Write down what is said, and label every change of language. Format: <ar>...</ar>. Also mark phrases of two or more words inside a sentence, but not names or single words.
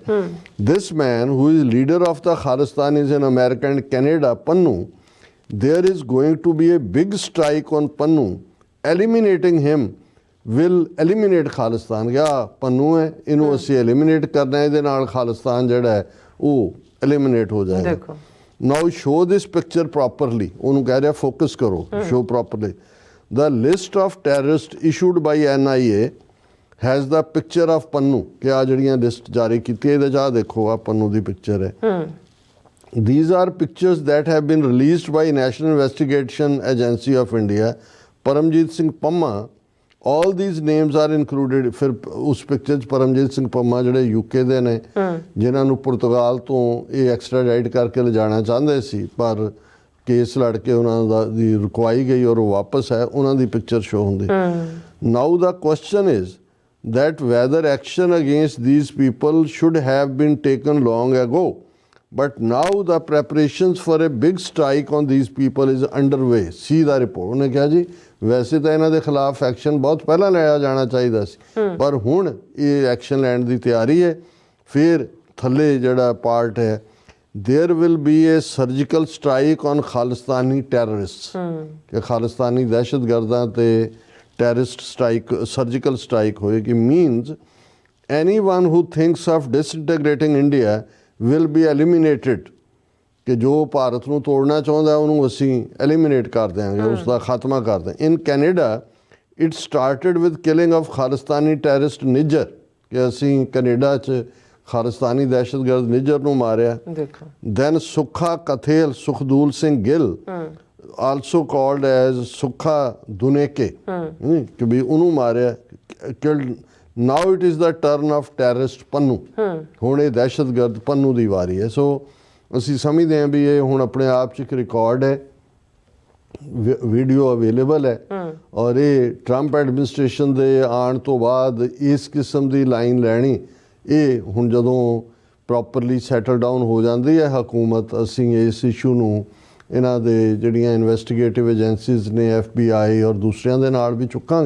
<en>This man who is leader of the Khalistanis in America and Canada, Pannu, there is going to be a big strike on Pannu, eliminating him will eliminate Khalistan.</en> <pa>ਗਿਆ ਪੰਨੂ ਹੈ, ਇਹਨੂੰ ਅਸੀਂ ਐਲੀਮੀਨੇਟ ਕਰਨਾ, ਇਹਦੇ ਨਾਲ ਖਾਲਿਸਤਾਨ ਜਿਹੜਾ ਹੈ ਉਹ ਐਲੀਮੀਨੇਟ ਹੋ ਜਾਏਗਾ।</pa> <en>Now show this picture properly,</en> <pa>ਉਹਨੂੰ ਕਹਿ ਰਿਹਾ ਫੋਕਸ ਕਰੋ,</pa> <en>show properly. The list of terrorist issued by NIA has the picture of Pannu,</en> <pa>ਕਿ ਆ ਜਿਹੜੀਆਂ ਲਿਸਟ ਜਾਰੀ ਕੀ ਇਹਦੇ 'ਚ ਆ ਦੇਖੋ, ਆ ਪੰਨੂ ਦੀ ਪਿਕਚਰ ਹੈ।</pa> <en>These are pictures that have been released by National Investigation Agency of India, Paramjit Singh Pamma, all these names are included।</en> <pa>ਫਿਰ ਉਸ ਪਿਕਚਰ 'ਚ ਪਰਮਜੀਤ ਸਿੰਘ ਪੰਮਾ ਜਿਹੜੇ UK ਦੇ ਨੇ, ਜਿਨ੍ਹਾਂ ਨੂੰ ਪੁਰਤਗਾਲ ਤੋਂ ਇਹ ਐਕਸਟ੍ਰਾਡਾਈਟ ਕਰਕੇ ਲਿਜਾਣਾ ਚਾਹੁੰਦੇ ਸੀ, ਪਰ ਕੇਸ ਲੜ ਕੇ ਉਹਨਾਂ ਦੀ ਰੁਕਵਾਈ ਗਈ ਔਰ ਉਹ ਵਾਪਸ ਆਏ, ਉਹਨਾਂ ਦੀ ਪਿਕਚਰ ਸ਼ੋ ਹੁੰਦੀ।</pa> <en>Now the question is that whether action against these people should have been taken long ago, but now the preparations for a big strike on these people is underway। See the report।</en> <pa>ਉਹਨੇ ਕਿਹਾ ਜੀ ਵੈਸੇ ਤਾਂ ਇਹਨਾਂ ਦੇ ਖਿਲਾਫ ਐਕਸ਼ਨ ਬਹੁਤ ਪਹਿਲਾਂ ਲਿਆ ਜਾਣਾ ਚਾਹੀਦਾ ਸੀ, ਪਰ ਹੁਣ ਇਹ ਐਕਸ਼ਨ ਲੈਣ ਦੀ ਤਿਆਰੀ ਹੈ। ਫਿਰ ਥੱਲੇ ਜਿਹੜਾ ਪਾਰਟ ਹੈ,</pa> <en>there will be a surgical strike on Khalistani terrorists,</en> <pa>ਕਿ ਖਾਲਿਸਤਾਨੀ ਦਹਿਸ਼ਤਗਰਦਾਂ ਤੇ</pa> <en>terrorist strike, surgical strike</en> <pa>ਹੋਏਗੀ।</pa> <en>means anyone who thinks of disintegrating India will be eliminated,</en> <pa>ਕਿ ਜੋ ਭਾਰਤ ਨੂੰ ਤੋੜਨਾ ਚਾਹੁੰਦਾ ਉਹਨੂੰ ਅਸੀਂ ਐਲੀਮੀਨੇਟ ਕਰ ਦਿਆਂਗੇ, ਉਸ ਦਾ ਖਾਤਮਾ ਕਰ ਦਿਆਂਗੇ।</pa> <en>In Canada it started with killing of Khalistani terrorist Nijjar,</en> <pa>ਕਿ ਅਸੀਂ ਕੈਨੇਡਾ 'ਚ ਖਾਲਿਸਤਾਨੀ ਦਹਿਸ਼ਤਗਰਦ ਨਿੱਜਰ ਨੂੰ ਮਾਰਿਆ।</pa> <en>ਦੈਨ ਸੁੱਖਾ ਕਥੇਲ ਸੁਖਦੂਲ ਸਿੰਘ ਗਿੱਲ, also called as Sukha Duneke,</en> <pa>ਕਿ ਵੀ ਉਹਨੂੰ ਮਾਰਿਆ,</pa> <en>killed। Now it is the turn of terrorist ਪੰਨੂ,</en> <pa>ਹੁਣ ਇਹ ਦਹਿਸ਼ਤਗਰਦ ਪੰਨੂ ਦੀ ਵਾਰੀ ਹੈ। ਸੋ ਅਸੀਂ ਸਮਝਦੇ ਹਾਂ ਵੀ ਇਹ ਹੁਣ ਆਪਣੇ ਆਪ 'ਚ ਇੱਕ ਰਿਕਾਰਡ ਹੈ,</pa> <en>video available</en> <pa>ਹੈ, ਔਰ ਇਹ ਟਰੰਪ ਐਡਮਿਨਿਸਟ੍ਰੇਸ਼ਨ ਦੇ ਆਉਣ ਤੋਂ ਬਾਅਦ ਇਸ ਕਿਸਮ ਦੀ ਲਾਈਨ ਲੈਣੀ, ਇਹ ਹੁਣ ਜਦੋਂ</pa> <en>properly settle down</en> <pa>ਹੋ ਜਾਂਦੀ ਹੈ ਹਕੂਮਤ, ਅਸੀਂ ਇਸ ਇਸ਼ੂ ਨੂੰ ਇਹਨਾਂ ਦੇ ਜਿਹੜੀਆਂ</pa> <en>investigative agencies</en> <pa>ਨੇ FBI ਔਰ ਦੂਸਰਿਆਂ ਦੇ ਨਾਲ ਵੀ ਚੁੱਕਾਂਗੇ।</pa>